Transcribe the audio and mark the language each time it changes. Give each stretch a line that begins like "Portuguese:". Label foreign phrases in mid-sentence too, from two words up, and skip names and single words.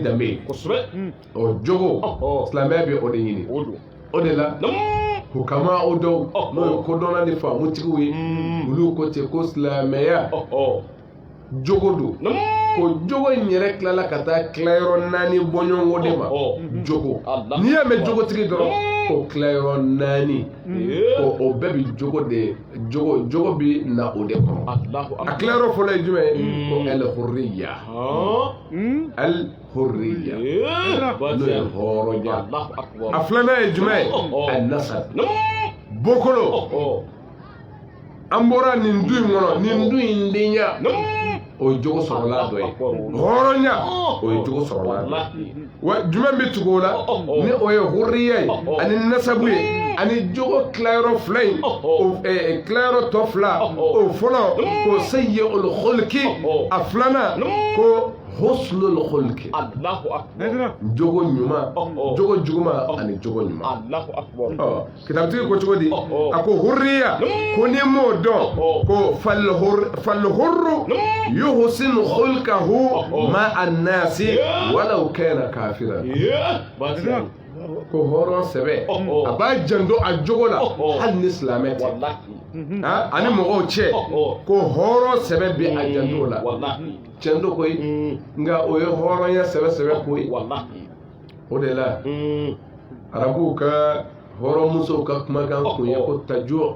Bambara: danbe ye o jogo silamɛya bɛ o de ɲini o de la hukama o dɔw n'o ye kodɔnna ni faamutigiw ye olu ko ten ko silamɛya jogo don ko jogo in yɛrɛ tilala ka taa tilayɔrɔ 4 bɔɲɔgɔnko de ma jogo n'i y'a mɛn jogotigi dɔrɔn ko tilayɔrɔ 4 ko o bɛɛ bi jogo de jogo bi na o de kɔnɔ a tilayɔrɔ fɔlɔ ye jumɛn ye ko
Arabic: الحرية الحرية
Bambara: n'o ye hɔrɔnya a filanan ye jumɛn ye al-nasab bokolo an bɔra nin du in kɔnɔ nin du in denya o ye jogo sɔrɔla dɔ ye hɔrɔnya o ye jogo sɔrɔla dɔ ye wa jumɛn bɛ tugu o la ni o ye hurriya ye ani nasabu ye ani jogo tilayɔrɔ fila in tilayɔrɔ tɔ fila o fɔlɔ ko
Arabic: سيء الخلق
Bambara: a filanan ko
Arabic: حسن الخلق
Bambara: jogo ɲuman jogo juguman ani jogo ɲuman kitabutigi ko cogo di a ko hurriya ko ni m'o dɔn ko
Arabic: فالحر يحسن خلقه مع الناس ولو كان كافرا
Bambara: ko hɔrɔn sɛbɛ a b'a janto a jogo la hali ni silamɛ tɛ ani mɔgɔw cɛ ko hɔrɔn sɛbɛ bɛ a janto la tiɲɛ do koyi nka o ye hɔrɔnya sɛbɛ koyi o de la arabuw ka hɔrɔnmusow ka kumakan kun ye ko tajo